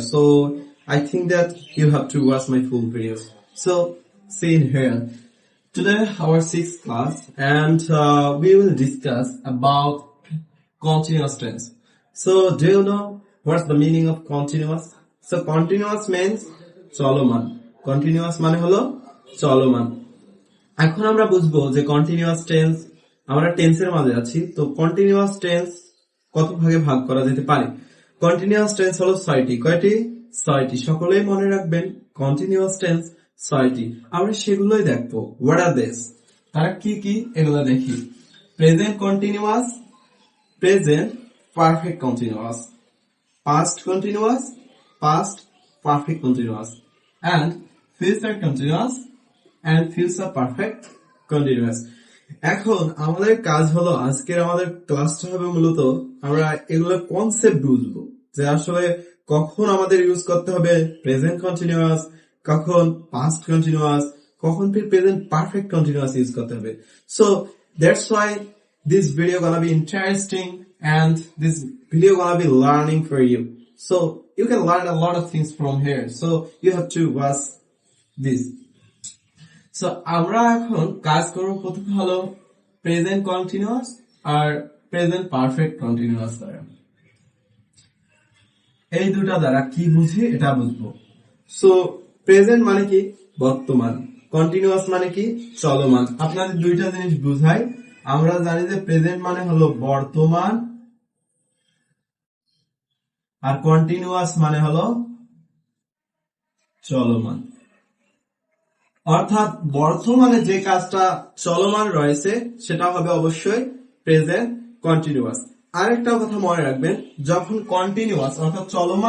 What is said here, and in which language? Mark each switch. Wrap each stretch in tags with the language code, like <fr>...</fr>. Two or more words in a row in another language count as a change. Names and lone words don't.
<en>So, I think that you have to watch my full videos. So, see in here. Today our sixth class and we will discuss about continuous tense. So do you know what's the meaning of continuous? So continuous means চলমান. Continuous</en> <bn>মানে হলো চলমান. এখন আমরা বুঝবো যে</bn> <en>continuous tense</en> <bn>আমরা টেন্সের মাঝে আছি তো</bn> <en>continuous tense</en> <bn>কত ভাগে ভাগ করা যেতে পারে?</bn> <en>Continuous tense</en> <bn>হলো 6টি. কয়টি? 6টি. সকলেই মনে রাখবেন</bn> <en>continuous tense</en> <bn>6টি আমরা সেগুলোই দেখবো</bn> <en>what are these</en> <bn>তারা কি কি এগুলো দেখি</bn> <en>present continuous present perfect continuous past continuous past perfect continuous and future continuous and future perfect continuous</en> <bn>এখন আমাদের কাজ হলো আজকের আমাদের ক্লাসটা হবে মূলত আমরা এগুলো কনসেপ্ট বুঝবো যে আসলে কখন আমাদের ইউজ করতে</bn> <en>হবে present continuous কখন past continuous কখন present perfect continuous use</en> <bn>করতে হবে</bn> <en>so that's why this video gonna be interesting and this video gonna be learning for you so you can learn a lot of things from here so you have to watch this so</en> <bn>আমরা এখন কাজ করব প্রথমে হলো</bn> <en>present continuous আর present perfect continuous দ্বারা</en> <bn>এই দুটো দ্বারা কি বুঝি এটা বুঝবো so প্রেজেন্ট মানে কি বর্তমান কন্টিনিউয়াস মানে কি চলমান আপনাদের দুইটা জিনিস বুঝাই আমরা জানি যে প্রেজেন্ট মানে হলো বর্তমান আর কন্টিনিউয়াস মানে হলো চলমান অর্থাৎ বর্তমানে যে কাজটা চলমান রয়েছে সেটা হবে অবশ্যই প্রেজেন্ট কন্টিনিউয়াস আরেকটা কথা মনে রাখবেন যখন কন্টিনিউয়াস অর্থাৎ চলমান</bn>